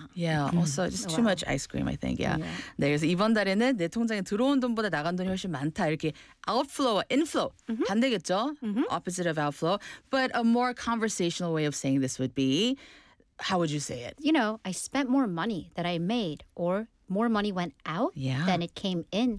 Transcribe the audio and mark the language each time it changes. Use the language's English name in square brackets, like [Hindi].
[English] Yeah, also just too much ice cream, I think. Yeah. [Korean] 네, 그래서 이번 달에는 내 통장에 들어온 돈보다 나간 돈이 훨씬 많다. [English] 이렇게 outflow, inflow. Mm-hmm. [Korean] 반대겠죠? [English] Mm-hmm. Opposite of outflow. But a more conversational way of saying this would be, how would you say it? You know, I spent more money than I made, or more money went out than it came in.